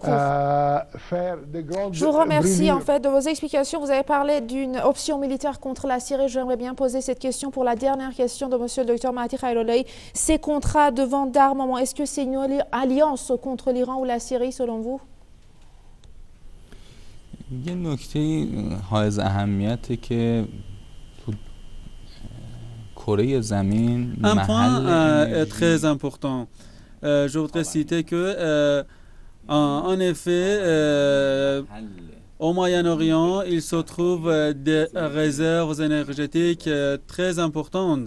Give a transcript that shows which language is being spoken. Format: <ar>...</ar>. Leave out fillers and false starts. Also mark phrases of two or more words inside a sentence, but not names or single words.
<fr>Faire de grandes Je vous remercie brûlures. en fait de vos explications. Vous avez parlé d'une option militaire contre la Syrie. J'aimerais bien poser cette question pour la dernière question de monsieur le docteur Mahdi Khairollah. Ces contrats de vente d'armement, est-ce que c'est une alliance contre l'Iran ou la Syrie selon vous?</fr> <fa>یه نکته حائز اهمیته که</fa> <fr>Un point très important. Je voudrais citer que, en effet, au Moyen-Orient, il se trouve des réserves énergétiques très importantes.</fr>